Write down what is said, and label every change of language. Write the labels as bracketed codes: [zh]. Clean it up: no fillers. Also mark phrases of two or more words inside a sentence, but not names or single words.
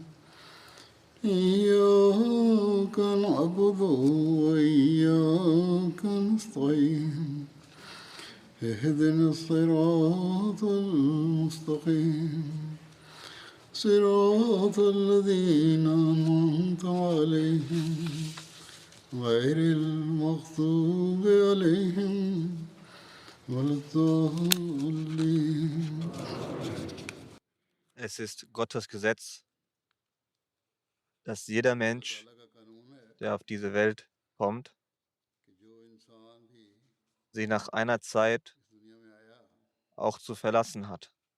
[ar] إياك نعبد وإياك نستعين اهدنا الصراط المستقيم صراط الذين أنعمت عليهم غير المغضوب عليهم ولا الضالين. [de] Es ist Gottes Gesetz, dass jeder Mensch, der auf diese Welt kommt, sie nach einer Zeit auch zu verlassen hat.